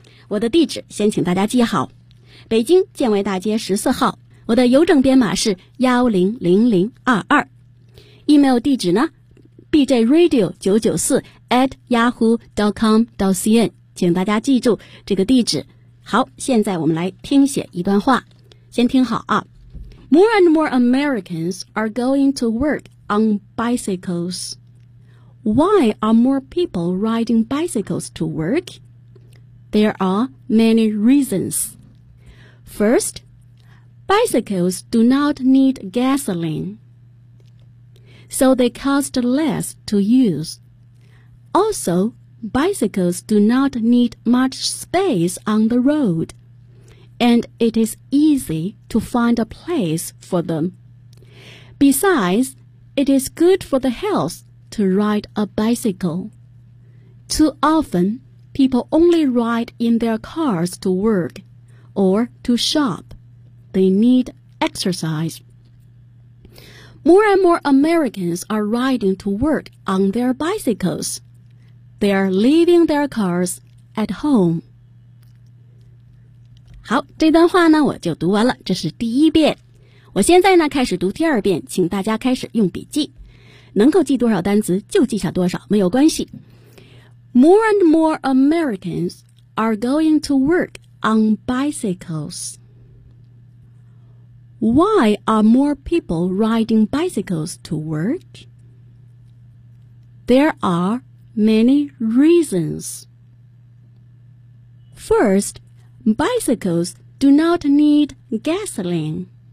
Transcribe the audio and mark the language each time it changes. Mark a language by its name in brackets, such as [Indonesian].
[Chinese] 我的地址先请大家记好，北京建外大街14号，我的邮政编码是100022。 email 地址呢 bjradio994@yahoo.com.cn， 请大家记住这个地址。好，现在我们来听写一段话，先听好啊。 [English] More and more Americans are going to workOn bicycles. Why are more people riding bicycles to work? There are many reasons. First, bicycles do not need gasoline, so they cost less to use. Also, bicycles do not need much space on the road, and it is easy to find a place for them. Besides,It is good for the health to ride a bicycle. Too often, people only ride in their cars to work or to shop. They need exercise. More and more Americans are riding to work on their bicycles. They are leaving their cars at home. [Chinese] 好，这段话呢，我就读完了，这是第一遍。我现在呢开始读第二遍，请大家开始用笔记，能够记多少单词就记下多少，没有关系。 [English] More and more Americans are going to work on bicycles. Why are more people riding bicycles to work? There are many reasons. First, bicycles do not need gasoline.